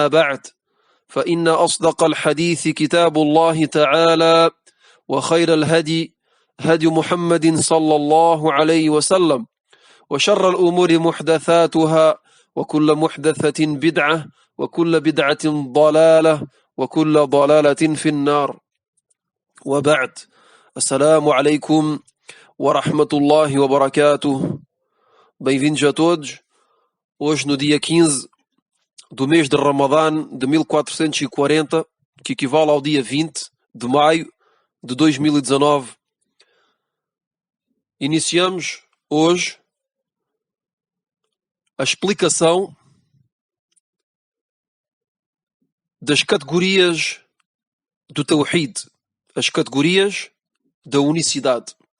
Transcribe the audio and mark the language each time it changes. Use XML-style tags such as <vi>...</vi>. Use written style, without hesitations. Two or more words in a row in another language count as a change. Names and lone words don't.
<ar>بعد فإن أصدق الحديث كتاب الله تعالى وخير الهدي هدي محمد صلى الله عليه وسلم وشر الأمور محدثاتها وكل محدثة بدعة وكل بدعة ضلالة وكل ضلالة في النار وبعد السلام عليكم ورحمة الله وبركاته.</ar> <pt>Bem-vindos a todos. Hoje no dia 15 do mês de Ramadã de 1440, que equivale ao dia 20 de maio de 2019, iniciamos hoje a explicação das categorias do Tawhid, as categorias da unicidade.</pt>